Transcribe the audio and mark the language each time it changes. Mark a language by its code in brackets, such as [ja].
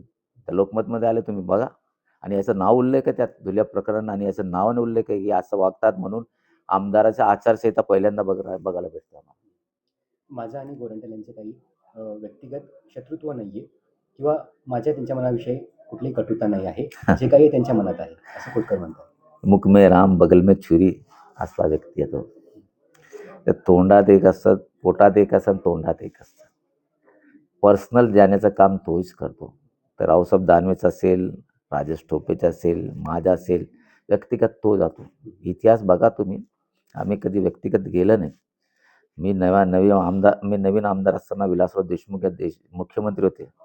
[mr] त्या लोकमतमध्ये आले, तुम्ही बघा. आणि याचं नाव उल्लेख आहे त्यात, धुलिया प्रकरण, आणि याचं नावाने उल्लेख आहे की असं वागतात म्हणून आमदाराच्या आचारसंहिता पहिल्यांदा बघायला भेटते आम्हाला. माझं आणि गोरंट्याल यांचं काही व्यक्तिगत शत्रुत्व नाही आहे किंवा माझ्या त्यांच्या मनाविषयी कुठलीही कटुता नाही आहे. जे काही त्यांच्या मनात आहे असं खोतकर म्हणतात. [hi] मुख में राम बगल में छुरी [mr] असा व्यक्ती आहे तो. त्या तोंडात एक असतं, पोटात एक असतं, तोंडात एक असतं. पर्सनल जाण्याचं काम तोच करतो. तर रावसाहेब दानवेचं असेल, राजेश टोपेचं असेल, माझा असेल, व्यक्तिगत तो जातो. इतिहास बघा तुम्ही, आम्ही कधी व्यक्तिगत गेलं नाही. मी नवीन आमदार असताना विलासराव देशमुख मुख्यमंत्री होते.